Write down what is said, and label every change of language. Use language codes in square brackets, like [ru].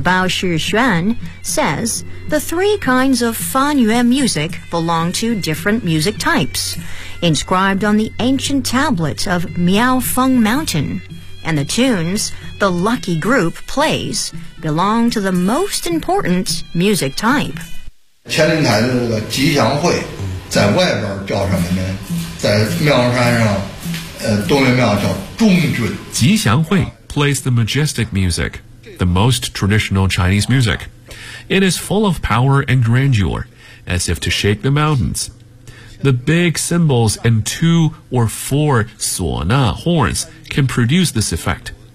[en] Bao Shixuan says the three kinds of Fan Yuan music belong to different music types, inscribed on the ancient tablet of Miao Feng Mountain, and the tunes the lucky group plays belong to the most important music type. [zh] 天灵台的这个吉祥会在外边叫什么呢？在庙山上，东岳庙叫中军。 [en] 吉祥会 plays the majestic music, the most traditional Chinese music. It is full of power and grandeur, as if to shake the mountains. The big cymbals and two or four suo na horns can produce this effect.